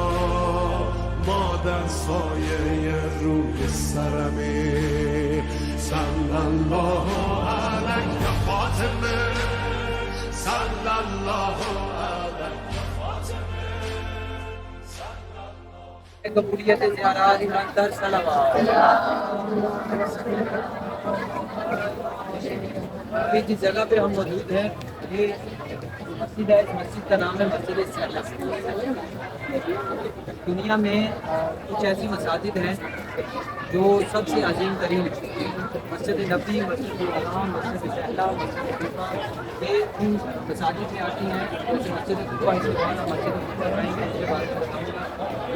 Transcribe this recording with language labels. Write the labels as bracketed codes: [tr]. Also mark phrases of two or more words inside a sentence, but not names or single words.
[fa] مادر سایه روی سرمی [ar] صلی الله علیه [fa] فاطمه [ar] صلی الله علیه [fa] فاطمه قبولیت زیارات در صلوات۔ [ur] ابھی جس جگہ پہ ہم موجود ہیں یہ مسجد ہے، اس مسجد کا نام ہے مسجد سہلا۔ دنیا میں کچھ ایسی مساجد ہیں جو سب سے عظیم ترین مسجد نبی، مسجد الحرام، مسجد سہلا، مسجد طیبہ، یہ ان مساجد میں آتی ہیں، جیسے مسجد طیبہ اس کے بعد مسجد طیبہ آئیں گے، اس کے بعد بتاؤں گا۔